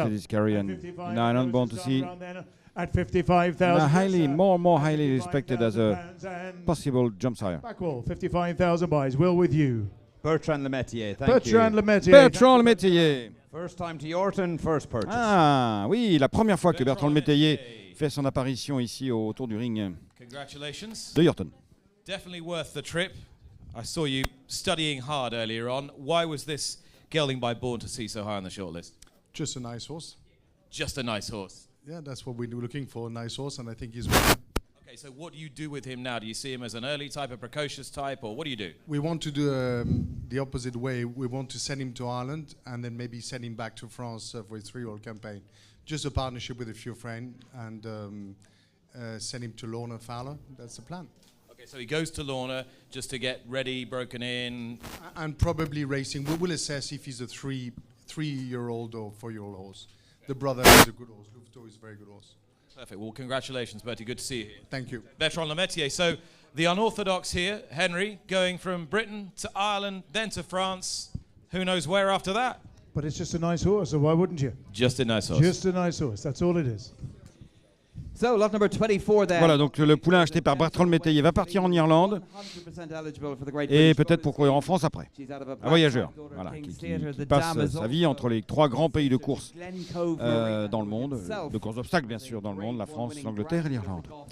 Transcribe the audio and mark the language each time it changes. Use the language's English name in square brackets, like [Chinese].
[English] Started his career in Ireland, Born to see. At 55,000. Highly, more and more highly respected as a possible jump sire. Back wall, 55,000 buys. Will with you. Bertrand Lemaitre, thank Bertrand you. Lemaitre. Bertrand Lemaitre. First time to Yorton, first purchase. [French] Ah oui, la première fois que Bertrand Lemaitre fait son apparition ici autour du ring [English] Congratulations. [French] de Yorton. [English] Definitely worth the trip. I saw you studying hard earlier on. Why was this gelding by Born to See so high on the shortlist? Just a nice horse. Just a nice horse. Yeah, that's what we're looking for, a nice horse, and I think he's... Okay, so what do you do with him now? Do you see him as an early type, a precocious type, or what do you do? We want to do the opposite way. We want to send him to Ireland and then maybe send him back to France for a 3-year-old campaign. Just a partnership with a few friends and send him to Lorna Fowler. That's the plan. Okay, so he goes to Lorna just to get ready, broken in. And probably racing. We will assess if he's a 3-year-old or 4-year-old horse. The brother is a good horse. Lufto is a very good horse. Perfect. Well, congratulations, Bertie. Good to see you here. Thank you. Bertrand Lemaitre. So the unorthodox here, Henry, going from Britain to Ireland, then to France. Who knows where after that? But it's just a nice horse, so why wouldn't you? Just a nice horse. Just a nice horse. That's all it is. So, lot number 24 there. [French] Voilà, donc le poulain acheté par Bertrand Lemaitre va partir en Irlande et peut-être pour courir en France après. Un voyageur, voilà, qui passe sa vie entre les 3 grands pays de course dans le monde, de course d'obstacles bien sûr dans le monde, la France, l'Angleterre et l'Irlande.